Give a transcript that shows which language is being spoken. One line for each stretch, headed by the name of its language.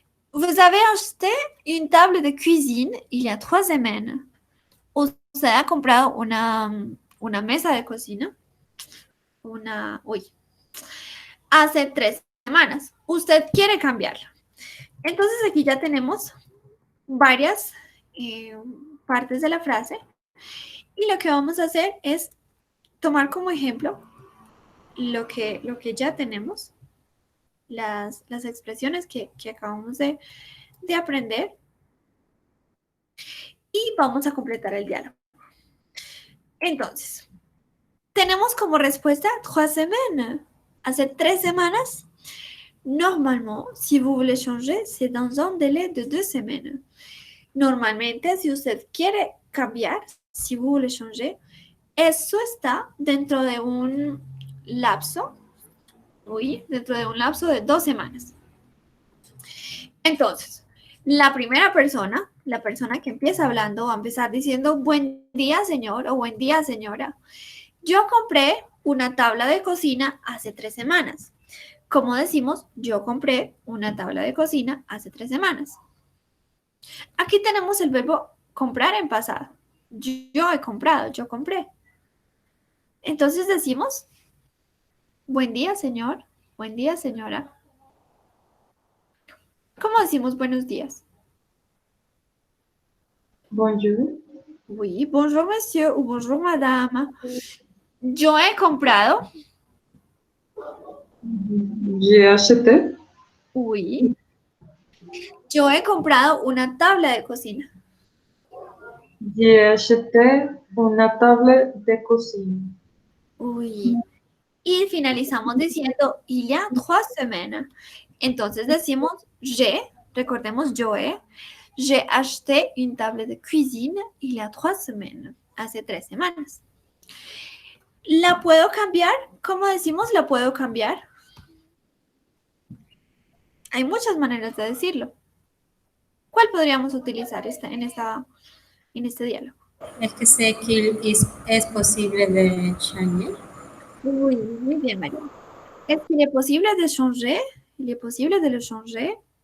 French: Vous avez acheté une table de cuisine il y a 3 semaines.
Spanish: Usted ha comprado una mesa de cocina. Hace 3 semanas. Usted quiere cambiarla. Entonces aquí ya tenemos varias partes de la frase. Y lo que vamos a hacer es tomar como ejemplo lo que ya tenemos, las expresiones que acabamos de aprender, y vamos a completar el diálogo. Entonces, tenemos como respuesta 3 semaines. Hace 3 semanas.
French: Normalement, si vous voulez changer, c'est dans un délai de 2 semaines.
Spanish: Normalmente, si usted quiere cambiar,
French: si vous voulez changer,
Spanish: eso está dentro de un lapso, dentro de un lapso de 2 semanas. Entonces, la primera persona, la persona que empieza hablando, va a empezar diciendo buen día, señor, o buen día, señora. Yo compré una tabla de cocina hace 3 semanas. Como decimos, yo compré una tabla de cocina hace 3 semanas. Aquí tenemos el verbo comprar en pasado. Yo he comprado, yo compré. Entonces decimos, buen día, señor. Buen día, señora. ¿Cómo decimos buenos días?
French: Bonjour. Oui, bonjour, monsieur, ou bonjour, madame.
Spanish: Yo he comprado.
French: J'ai acheté.
Spanish: Oui. Yo he comprado una tabla de cocina.
French: J'ai acheté una table
Spanish: de cocina. Oui. Y finalizamos diciendo
French: il y a 3 semaines.
Spanish: Entonces decimos recordemos
French: j'ai acheté une table de cuisine il y a 3 semaines.
Spanish: hace 3 semanas. ¿La puedo cambiar? ¿Cómo decimos la puedo cambiar? Hay muchas maneras de decirlo. ¿Cuál podríamos utilizar en este diálogo?
French: Est-ce que c'est qu'il est possible de changer?
Spanish: Oui, muy bien, María.
French: Est-ce qu'il est possible de changer? Il est possible de le changer.